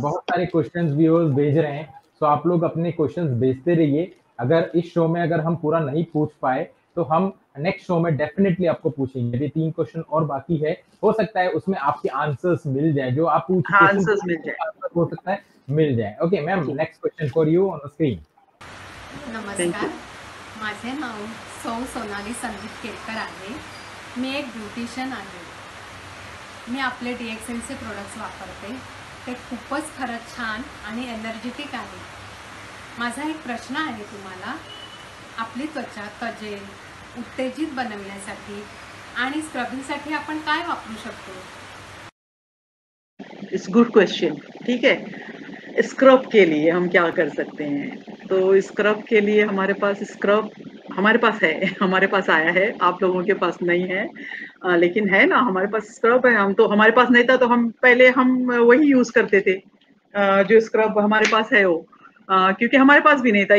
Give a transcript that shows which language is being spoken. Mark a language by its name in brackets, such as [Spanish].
[Hindi] बहुत सारे questions viewers भेज रहे हैं, सो आप लोग अपने क्वेश्चंस भेजते रहिए। अगर इस शो में अगर हम पूरा नहीं पूछ पाए तो हम नेक्स्ट शो में डेफिनेटली आपको पूछेंगे। अभी 3 क्वेश्चन और बाकी है, हो सकता है उसमें आपके आंसर्स मिल जाए, जो आप पूछ हाँ, आंसर्स मिल जाए, आंसर हो सकता है मिल जाए। [English] Okay ma'am, next question for you on the screen. [Marathi] नमस्कार, माझे नाव सौ सोनाली संदीप केरकर आहे। मी एक ब्युटिशियन आहे। मी आपले DXNचे प्रोडक्ट्स वापरते, ते खूपच खरंच छान आणि एनर्जेटिक आहे। माझा एक प्रश्न आहे तुम्हाला, आपली त्वचा तजेल, उत्तेजित बनवण्यासाठी आणि स्क्रबिंगसाठी आपण काय वापरू शकतो? [English] It's good question. [Hindi] ठीक है, स्क्रब के लिए हम क्या कर सकते हैं? तो स्क्रब के लिए हमारे पास स्क्रब हमारे पास है, हमारे पास आया है, आप लोगों के पास नहीं है, लेकिन है ना, हमारे पास स्क्रब है। हम तो, हमारे पास नहीं था तो हम पहले हम वही यूज करते थे, जो स्क्रब हमारे पास है वो, क्योंकि हमारे पास भी नहीं था।